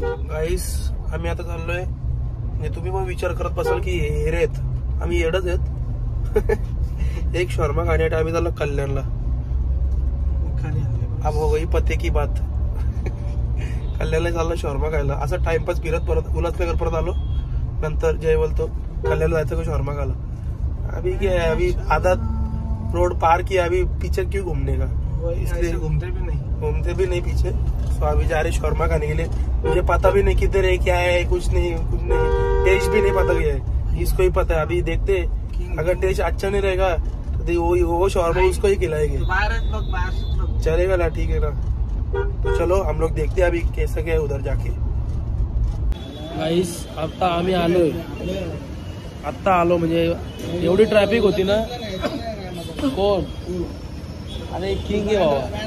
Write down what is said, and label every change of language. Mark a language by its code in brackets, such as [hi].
[mr] गाईस आम्ही आता चाललोय. म्हणजे तुम्ही पण विचार करत बसाल की हे रे आम्ही येडच आहेत. एक शॉर्मा खाण्यासाठी आम्ही चाललो कल्याणला. [hi] अब हो गई पते की बात. [mr] कल्याणला चाललो शॉर्मा खायला. असं टाइमपास फिरत परत उल्हासनगर परत आलो. नंतर जय बोलतो कल्याणला जायचं का शॉर्मा खायला. [hi] अभी क्या है, अभी आधा रोड पार किया, अभी पीछे क्यों घूमने का, इसलिए घूमते भी नहीं पीछे. तो अभी जा रहे शॉर्मा खाने के लिए. मुझे पता भी नहीं किधर है, क्या है, कुछ नहीं. टेस्ट भी नहीं पता क्या है, इसको ही पता है. अभी देखते अगर टेस्ट अच्छा नहीं रहेगा तो वो शॉर्मा उसको ही खिलाएंगे. चलेगा ना, ठीक है ना. तो चलो हम लोग देखते हैं अभी कैसा क्या है उधर जाके. [mr] गाईस आता आम्ही आलोय. आत्ता आलो म्हणजे एवढी ट्रॅफिक होती ना. कोण अरे किंग आहे बाबा.